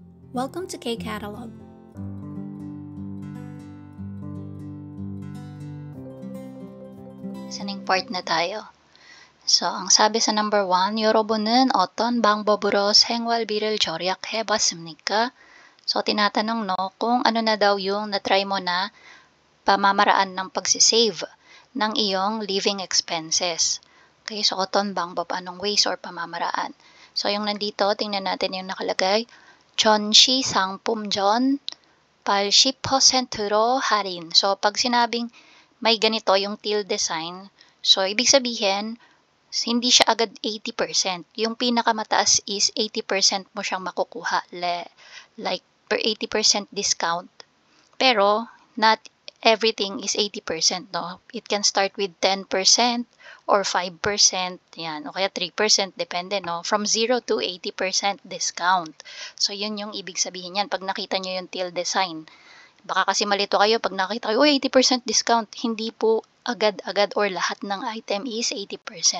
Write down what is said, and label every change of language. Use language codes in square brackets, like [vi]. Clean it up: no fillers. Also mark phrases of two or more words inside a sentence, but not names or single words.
[en] Welcome to K-Catalog. Listening part [tl] na tayo. So, ang sabi sa number 1, [ko] 여러분은 어떤 방법으로 생활비를 절약해봤습니까? [tl] So, tinatanong kung ano na daw yung na-try mo na pamamaraan ng pagsisave ng iyong [en] living expenses. Okay, so [ko] 어떤 방법, [tl] anong ways or pamamaraan. So, yung nandito, tingnan natin yung nakalagay. [ko] 전시 상품 전 80%로 할인. [tl] So, pag sinabing may ganito yung [en] teal design, [tl] so ibig sabihin, hindi siya agad 80%. Yung pinakamataas is 80% mo siyang makukuha. [en] Like, per 80% discount. Pero, not everything is 80%, no? It can start with 10% or 5%, [tl] yan, o kaya 3%, depende, no? [en] From 0 to 80% discount. [tl] So, yun yung ibig sabihin yan. Pag nakita nyo yung [en] teal design, [tl] baka kasi malito kayo pag nakita kayo, [en] 80% discount. [tl] Hindi po agad-agad or lahat ng [en] item is [tl] 80%.